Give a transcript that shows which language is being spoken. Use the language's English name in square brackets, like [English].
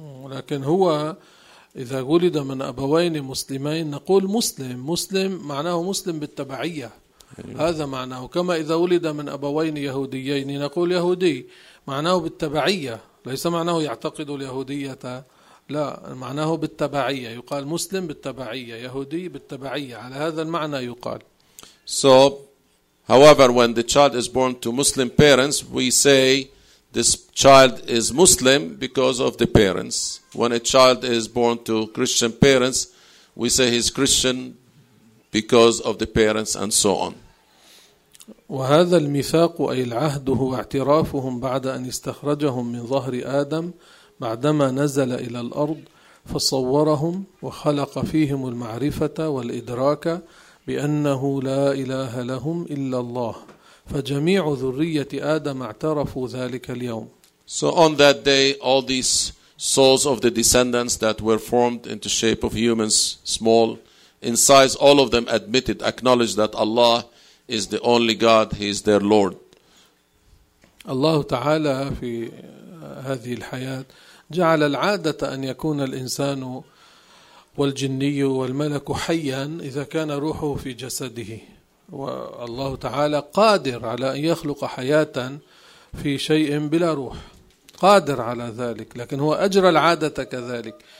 [Arabic] لكن هو إذا ولد من أبوين مسلمين نقول مسلم، مسلم معناه مسلم بالتبعية، هذا معناه. كما إذا ولد من أبوين يهوديين نقول يهودي، معناه بالتبعية، ليس معناه يعتقد اليهودية، لا، معناه بالتبعية، يقال مسلم بالتبعية، يهودي بالتبعية، على هذا المعنى يقال. [English] So however, when the child is born to Muslim parents, we say this child is Muslim because of the parents. When a child is born to Christian parents, we say he's Christian because of the parents, and so on. [Arabic] وهذا الميثاق أي العهد هو اعترافهم بعد أن استخرجهم من ظهر آدم بعدما نزل إلى الأرض فصورهم وخلق فيهم المعرفة والإدراك بأنه لا إله لهم إلا الله. فجميع ذرية آدم اعترفوا ذلك اليوم. [English] So on that day, all these souls of the descendants that were formed into shape of humans, small in size, all of them admitted, acknowledged that Allah is the only God, He is their Lord. [Arabic] الله تعالى في هذه الحياة جعل العادة أن يكون الإنسان والجني والملك حيا إذا كان روحه في جسده. والله تعالى قادر على أن يخلق حياة في شيء بلا روح، قادر على ذلك، لكن هو أجرى العادة كذلك.